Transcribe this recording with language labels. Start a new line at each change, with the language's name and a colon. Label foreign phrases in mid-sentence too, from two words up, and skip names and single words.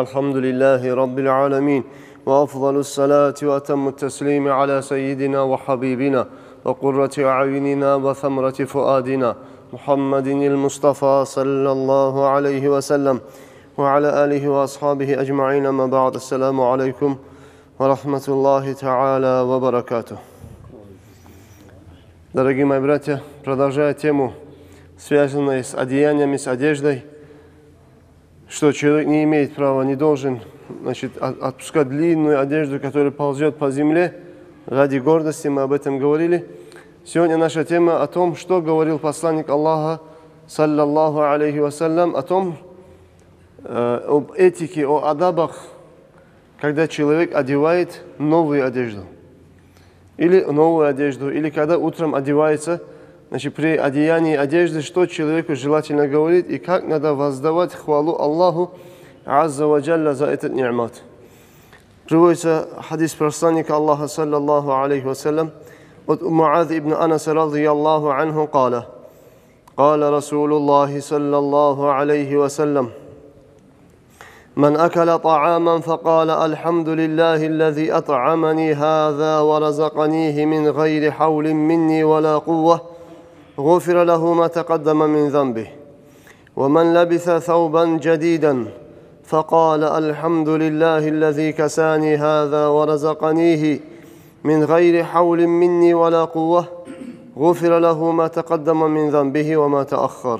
Arabic: الحمد لله رب العالمين، وأفضل الصلاة وأتم التسليم على سيدنا وحبيبنا وقرة أعيننا وثمرة فؤادنا محمد المصطفى صلى الله عليه وسلم وعلى آله وأصحابه أجمعين. ما بعد. السلام عليكم ورحمة الله تعالى وبركاته.
Russian: Дорогие мои братья, продолжая тему, связанную с одеяниями, с одеждой, что человек не имеет права, не должен отпускать длинную одежду, которая ползет по земле ради гордости, мы об этом говорили. Сегодня наша тема о том, что говорил посланник Аллаха,
Arabic: صلى الله عليه وسلم,
Russian: о том, об этике, о адабах, когда человек одевает новую одежду. Или новую одежду, или когда утром одевается, при одеянии одежды, что человеку желательно говорить и как надо воздавать хвалу Аллаху
Arabic: عز وجل
Russian: за этот ни'мат. Приводится хадис посланника Аллаха,
Arabic: صلى الله عليه وسلم,
Russian: от Муаз ибн Анаса
Arabic: رضي الله عنه قال قال رسول الله صلى الله عليه وسلم من أكل طعاما فقال الحمد لله الذي أطعمني هذا ورزقنيه من غير حول مني ولا قوة غفر له ما تقدم من ذنبه ومن لبث ثوبا جديدا فقال الحمد لله الذي كساني هذا ورزقنيه من غير حول مني ولا قوة غفر له ما تقدم من ذنبه وما تأخر.